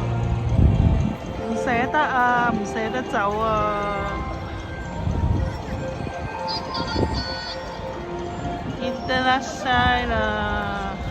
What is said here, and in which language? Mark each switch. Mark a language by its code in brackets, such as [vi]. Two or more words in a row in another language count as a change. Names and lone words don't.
[yue] 唔捨得啊，唔捨得走啊！ [ja] いってらっしゃい啦！